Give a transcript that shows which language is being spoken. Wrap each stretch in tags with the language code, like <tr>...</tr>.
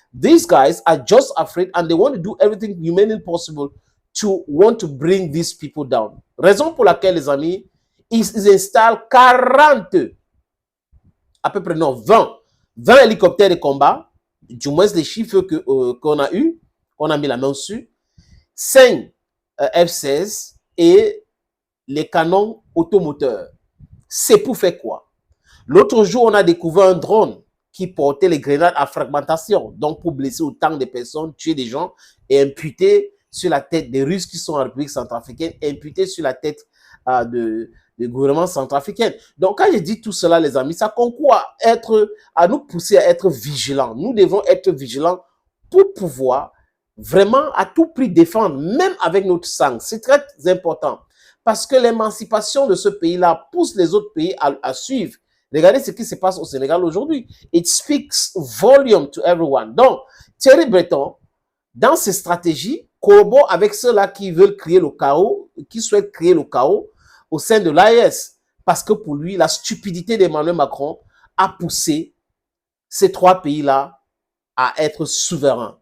<en>These guys are just afraid and they want to do everything humanly possible to want to bring these people down.</en> <fr>Raison pour laquelle, les amis, ils installent 40, à peu près non, 20 hélicoptères de combat, du moins les chiffres qu'on a eu, qu'on a mis la main dessus, 5 F-16 et les canons automoteurs. C'est pour faire quoi? L'autre jour, on a découvert un drone qui portait les grenades à fragmentation, donc pour blesser autant de personnes, tuer des gens et imputer sur la tête des Russes qui sont en République centrafricaine, imputer sur la tête du gouvernement centrafricain. Donc, quand je dis tout cela, les amis, ça concourt à nous pousser à être vigilants. Nous devons être vigilants pour pouvoir vraiment à tout prix défendre, même avec notre sang. C'est très important parce que l'émancipation de ce pays-là pousse les autres pays à suivre. Regardez ce qui se passe au Sénégal aujourd'hui.</fr> <en>It speaks volume to everyone.</en> <fr>Donc, Thierry Breton, dans ses stratégies, collabore avec ceux-là qui veulent créer le chaos, qui souhaitent créer le chaos au sein de l'AES. Parce que pour lui, la stupidité d'Emmanuel Macron a poussé ces trois pays-là à être souverains.</fr>